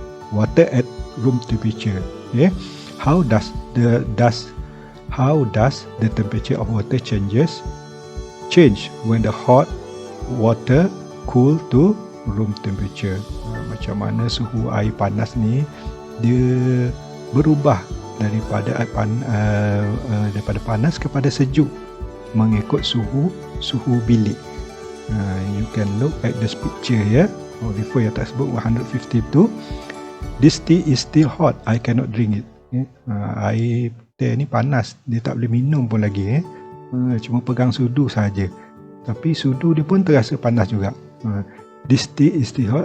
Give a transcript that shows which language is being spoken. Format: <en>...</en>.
<en>Water at room temperature. Okay. How does the temperature of water change when the hot water cool to room temperature?</en> <ms>Macam mana suhu air panas ni dia berubah daripada panas kepada sejuk mengikut suhu bilik.</ms> <en>You can look at this picture here. Before your textbook 152. This tea is still hot. I cannot drink it.</en> <ms>Air teh ni panas, dia tak boleh minum pun lagi. Cuma pegang sudu saja, tapi sudu dia pun terasa panas juga.</ms> <en>This tea is still hot.</en>